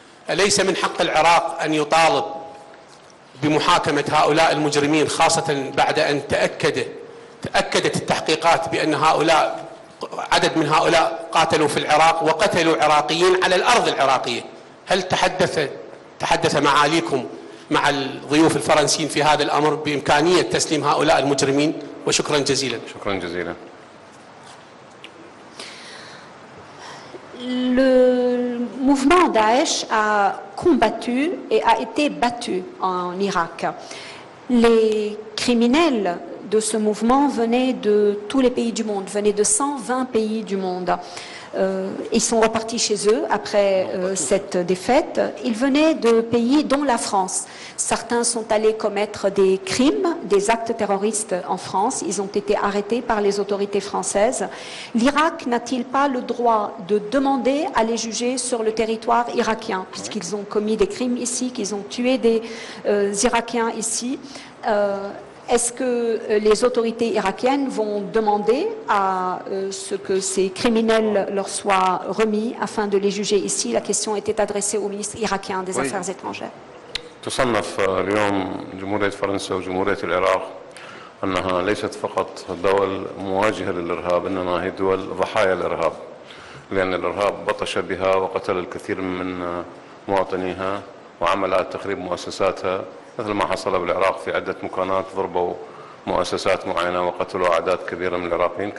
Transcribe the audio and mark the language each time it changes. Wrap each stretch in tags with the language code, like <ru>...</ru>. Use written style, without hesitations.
<ar>أليس من حق العراق أن يطالب بمحاكمة هؤلاء المجرمين، خاصة بعد أن تأكدت التحقيقات بأن عدد من هؤلاء قاتلوا في العراق وقتلوا عراقيين على الأرض العراقية؟ هل تحدث معاليكم مع الضيوف الفرنسيين في هذا الأمر بإمكانية تسليم هؤلاء المجرمين؟ وشكرا جزيلا. شكرا جزيلا.</ar> <fr>Le mouvement Daesh a combattu et a été battu en Irak. Les criminels de ce mouvement venaient de tous les pays du monde, venaient de 120 pays du monde. Ils sont repartis chez eux après cette défaite. Ils venaient de pays dont la France. Certains sont allés commettre des crimes, des actes terroristes en France. Ils ont été arrêtés par les autorités françaises. L'Irak n'a-t-il pas le droit de demander à les juger sur le territoire irakien, puisqu'ils ont commis des crimes ici, qu'ils ont tué des Irakiens ici? Est-ce que les autorités irakiennes vont demander à ce que ces criminels leur soient remis afin de les juger ici? La question était adressée au ministre irakien des Affaires étrangères.</fr> <ar>تصنف اليوم جمهورية فرنسا وجمهورية العراق أنها ليست فقط دول مواجهة للإرهاب، إنما هي دول ضحايا الإرهاب، لأن الإرهاب بطش بها وقتل الكثير من مواطنيها وعمل على تخريب مؤسساتها، مثل ما حصل بالعراق في عدة مكانات ضربوا مؤسسات معينة وقتلوا أعداد كبيرة من العراقيين.</ar>